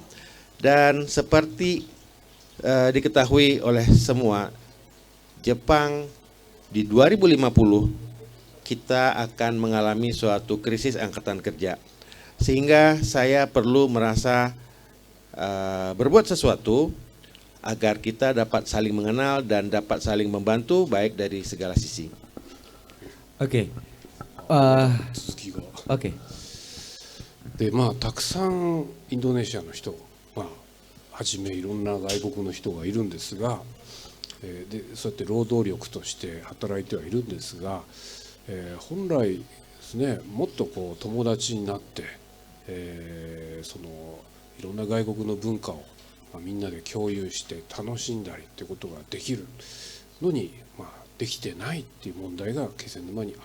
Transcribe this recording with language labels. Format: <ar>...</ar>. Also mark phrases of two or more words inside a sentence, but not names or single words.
<id>Dan seperti diketahui oleh semua, Jepang di 2050 kita akan mengalami suatu krisis angkatan kerja, sehingga saya perlu merasa berbuat sesuatu agar kita dapat saling mengenal dan dapat saling membantu baik dari segala sisi. Oke.</id> <ja>続きが</ja> <id>Oke.</id> <ja>でたくさんインドネシアの人、はじめいろんな外国の人がいるんですが、でそうやって労働力として働いてはいるんですが、本来ですね、もっと友達になって、いろんな外国の文化を、みんなで共有して楽しんだりっていうことができるのに、できてないっていう問題が気仙沼にある。</ja>